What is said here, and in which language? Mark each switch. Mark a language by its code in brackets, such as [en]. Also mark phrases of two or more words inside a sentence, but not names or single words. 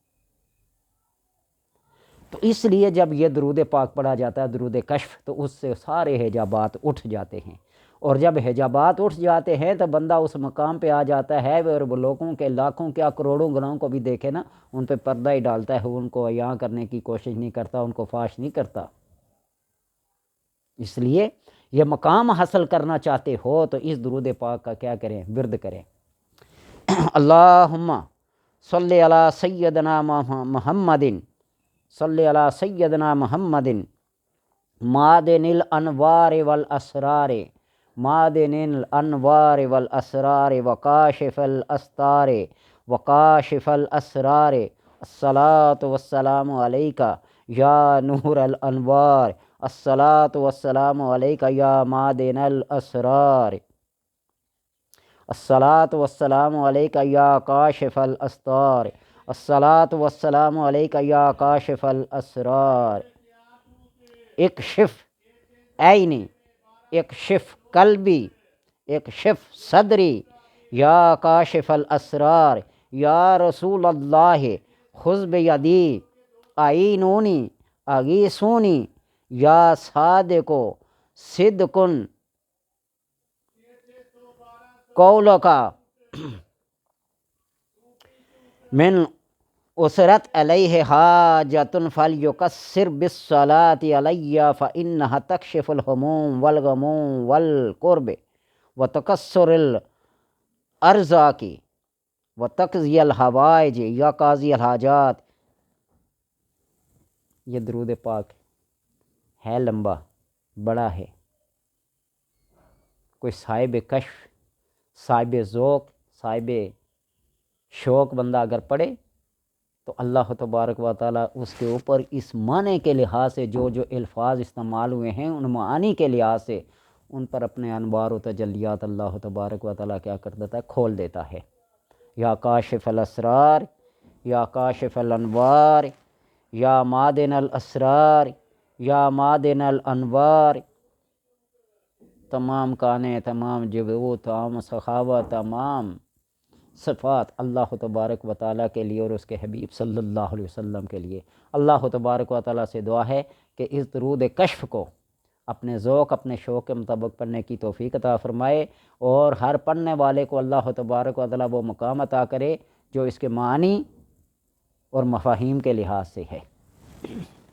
[ur] تو اس لیے جب یہ درود پاک پڑھا جاتا ہے، درود کشف، تو اس سے سارے حجابات اٹھ جاتے ہیں، اور جب حجابات اٹھ جاتے ہیں تو بندہ اس مقام پہ آ جاتا ہے، اور وہ لوگوں کے لاکھوں کیا کروڑوں گناہوں کو بھی دیکھے نا، ان پہ پردہ ہی ڈالتا ہے، ان کو عیاں کرنے کی کوشش نہیں کرتا، ان کو فاش نہیں کرتا۔ اس لیے یہ مقام حاصل کرنا چاہتے ہو تو اس درود پاک کا کیا کریں؟ ورد کریں۔ [ar] اللہم صلی علی سیدنا محمد، صلی علی سیدنا محمد معدن الانوار والاسرار، معدن الانوار والاسرار وکاشف الاستار وکاشف الاسرار، الصلاۃ والسلام علیکہ یا نور الانوار، الصلاۃ والسلام علیکہ یا معدن الاسرار، الصلاۃ والسلام علیکہ یا کاشف الاستار، الصلاۃ والسلام علیکہ یا کاشف الاسرار۔ اکشف عینی، اکشف قلبی، اکشف صدری، یا کاشف الاسرار، یا رسول اللہ خذ بیدی اعینونی اغیثونی، یا صادق صدق قولک من اسرت علیہ حاجۃ فلیکثر بالصلاۃ علی فانہا تکشف الہموم والغموم والکرب وتکثر الارزاق وتقضی الحوائج یا قاضی الحاجات۔ [ur] یہ درود پاک ہے لمبا، بڑا ہے، کوئی صاحب کشف، صاحب ذوق، صاحب شوق بندہ اگر پڑھے تو اللہ تبارک و تعالیٰ اس کے اوپر اس معنی کے لحاظ سے جو جو الفاظ استعمال ہوئے ہیں ان معانی کے لحاظ سے ان پر اپنے انوار و تجلیات اللہ تبارک و تعالیٰ کیا کر دیتا ہے؟ کھول دیتا ہے۔ [ar] یا کاشف الاسرار، یا کاشف الانوار، یا معدن الاسرار، یا معدن الانوار، [ur] تمام کانے، تمام جبو، تمام سخاوت، تمام صفات اللہ تبارک و تعالیٰ کے لیے اور اس کے حبیب [ar] صلی اللہ علیہ وسلم [ur] کے لیے۔ اللہ تبارک و تعالیٰ سے دعا ہے کہ اس درود کشف کو اپنے ذوق، اپنے شوق کے مطابق پڑھنے کی توفیق عطا فرمائے، اور ہر پڑھنے والے کو اللہ تبارک و تعالیٰ وہ مقام عطا کرے جو اس کے معنی اور مفاہیم کے لحاظ سے ہے۔